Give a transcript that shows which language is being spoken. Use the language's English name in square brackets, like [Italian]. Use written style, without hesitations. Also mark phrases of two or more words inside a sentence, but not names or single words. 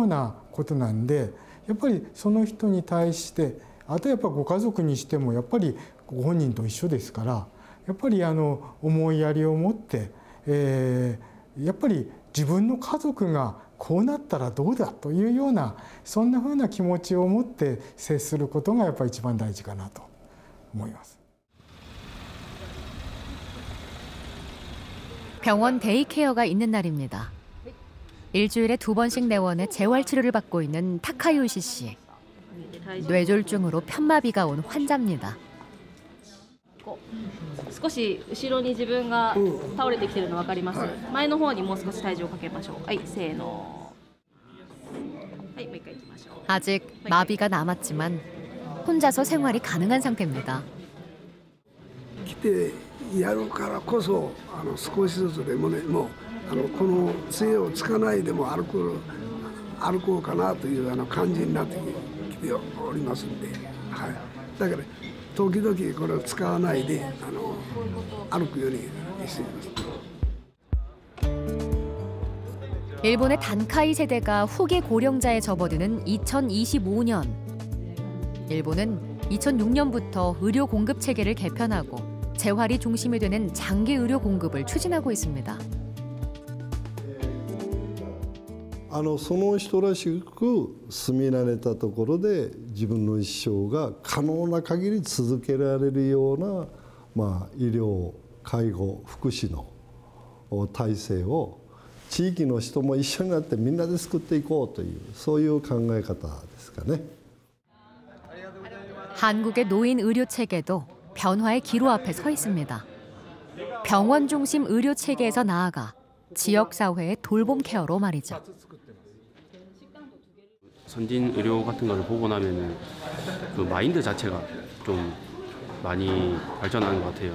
[Japanese] なことなんで、やっぱりその人に対してあとやっぱご家族にしてもやっぱりご本人と一緒ですから、やっぱり思いやりを持ってやっぱり自分の家族がこうなったらどうだというようなそんなふうな気持ちを持って接することがやっぱり一番大事かなと思います。 [Korean] 병원 데이케어가 있는 날입니다. 일주일에 2번씩 내원해 재활치료를 받고 있는 타카요시 씨. 뇌졸중으로 편마비가 온 환자입니다. [Japanese] 少し後ろに自分が倒れてきてるの分かります。前の方にもう少し体重をかけましょう。はい、せーの。はい、もう一回いきましょう。 [Korean] 아직 마비가 남았지만 혼자서 생활이 가능한 상태입니다. [Japanese] 来てやるからこそ少しずつでもね、もうこの杖をつかないでも歩こうかなという感じになってきておりますんで、はい。だから時々これを使わないで歩くようにしています。 [Korean] 일본의 단카이 세대가 후기 고령자에 접어드는 2025년. 일본은 2006년부터 의료 공급 체계를 개편하고 재활이 중심이 되는 장기 의료 공급을 추진하고 있습니다. [Japanese] その人らしく住み慣れたところで自分の一生が可能な限り続けられるような、医療、介護、福祉の体制を地域の人も一緒になってみんなで作っていこうというそういう考え方ですかね。 [Korean] 한국의 노인 의료 체계도 변화의 기로 앞에 서 있습니다. 병원 중심 의료 체계에서 나아가 지역 사회의 돌봄 케어로 말이죠. 선진 의료 같은 걸 보고 나면은 그 마인드 자체가 좀 많이 발전하는 것 같아요.